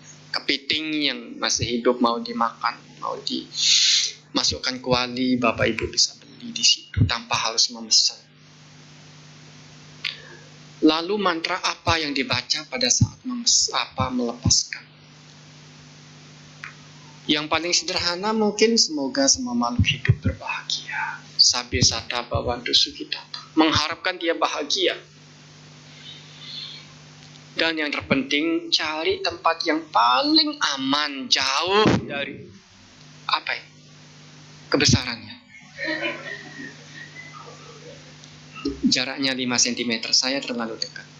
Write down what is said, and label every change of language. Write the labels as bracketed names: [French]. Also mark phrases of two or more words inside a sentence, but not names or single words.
[Indonesian] Kepiting yang masih hidup mau dimakan, mau dimasukkan kuali, Bapak Ibu bisa beli di situ tanpa harus memesan. Lalu mantra apa yang dibaca pada saat melepaskan? Yang paling sederhana mungkin semoga semua makhluk hidup berbahagia. [Pali] Sabi sata bhavantu sukhitata. [Indonesian] Mengharapkan dia bahagia. Dan yang terpenting cari tempat yang paling aman, jauh dari apa ya? Kebesarannya. Jaraknya 5 cm, saya terlalu dekat.